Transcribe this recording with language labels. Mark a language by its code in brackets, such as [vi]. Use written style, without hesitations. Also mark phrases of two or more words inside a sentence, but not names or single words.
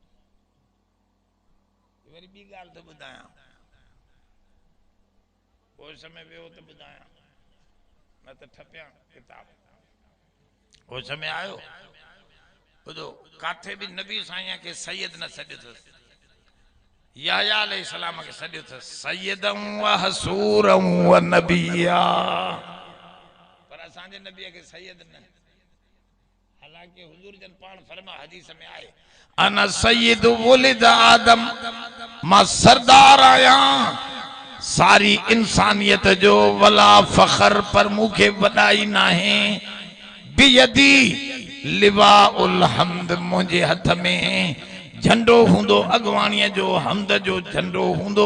[sd] वरी ॿी ॻाल्हि थो ॿुधायां, पोइ समय वियो त ॿुधायां, न त ठपियां किताब। पोइ समय आयो ॿुधो, काथे भी नबी साईं खे सैयद न सॾियो अथसि। याहया अलैहिस्सलाम खे सॾियो अथसि [ar] سيدا وحصورا ونبيا, [sd] पर असांजे नबीअ खे सैयद न। हालांकि हुजूर जन पाण फरमा हदीस में आहे, [ar] أنا سيد ولد آدم, [sd] मां सरदार आया सारी इंसानियत जो, [ar] ولا فخر [sd] पर मुखे वॾाई नाहे, [ar] بيدي لواء الحمد, [sd] मुंहिंजे हथ में झंडो हूंदो अॻवाणीअ जो, हमद जो झंडो हूंदो।